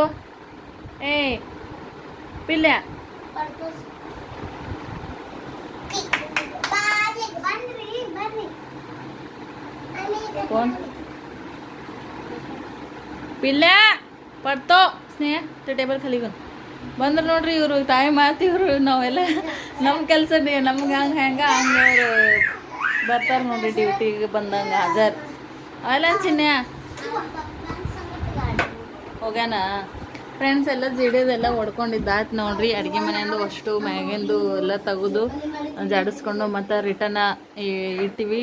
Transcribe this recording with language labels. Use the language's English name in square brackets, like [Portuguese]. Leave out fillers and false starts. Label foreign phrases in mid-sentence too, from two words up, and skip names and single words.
[Marathi] ए पिल्या कोण पिल्या पडतो. स्नेह ते टेबल खाली घेऊन [Kannada] ಬಂದ್ರೆ ನೋಡ್ರಿ ಇವರು ಟೈಮ್ ಆಯ್ತು. ಇವರು ನಾವೆಲ್ಲ ನಮ್ಮ ಕೆಲಸ ನಮ್ಗೆ ಹಂಗೆ ಅವ್ರು ಬರ್ತಾರೆ ನೋಡ್ರಿ ಡ್ಯೂಟಿಗೆ ಬಂದಂಗೆ ಹಾಜರ್. ಅವೆಲ್ಲ ಚಿನ್ನ ಹೋಗ್ಯಾನ ಫ್ರೆಂಡ್ಸ್. ಎಲ್ಲ ಜಿಡಿಯೋದೆಲ್ಲ ಹೊಡ್ಕೊಂಡಿದ್ದಾಯ್ತು ನೋಡ್ರಿ. ಅಡುಗೆ ಮನೆಯಿಂದ ಅಷ್ಟು ಮ್ಯಾಗಿಂದು ಎಲ್ಲ ತೆಗೆದು ಜಾಡಿಸ್ಕೊಂಡು ಮತ್ತು ರಿಟರ್ನ ಇಟ್ಟಿವಿ.